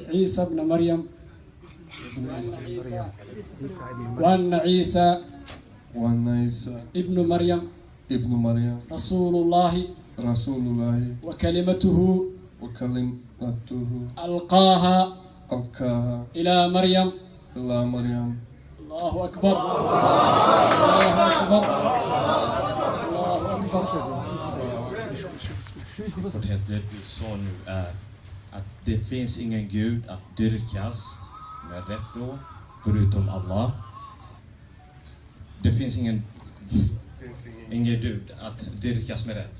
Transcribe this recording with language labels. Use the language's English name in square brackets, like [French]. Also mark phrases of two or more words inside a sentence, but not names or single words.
[Arabic] عيسى ابن مريم وأن عيسى ابن مريم رسول الله وكلمته ألقاها إلى مريم. الله أكبر. الله أكبر. الله أكبر. [Swedish] Det du sa nu är att det finns ingen Gud att dyrkas med rätt då, förutom Allah. Det finns ingen Gud att dyrkas med rätt.